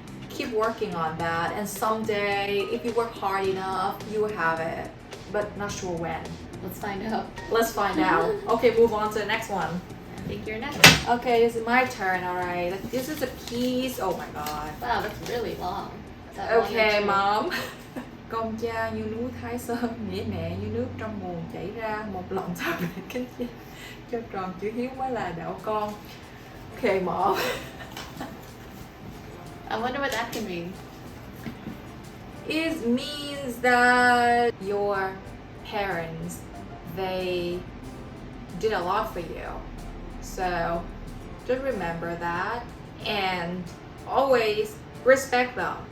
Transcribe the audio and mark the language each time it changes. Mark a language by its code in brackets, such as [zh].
[en] Keep working on that, and someday if you work hard enough, you will have it, but not sure when. Let's find out. Let's find out. Okay, move on to the next one. I think you're next. Okay, this is my turn. All right, this is a piece. Oh my god. Wow, that's really long. Is that one or Okay, two? mom. [vi] Con cha như núi Thái Sơn, nghĩa mẹ như nước trong nguồn chảy ra, một lòng thắp về kính cha, cho tròn chữ hiếu mới là đạo con. [en] Okay, mom. I wonder what that can mean. It means that your parents, they did a lot for you. So just remember that and always respect them.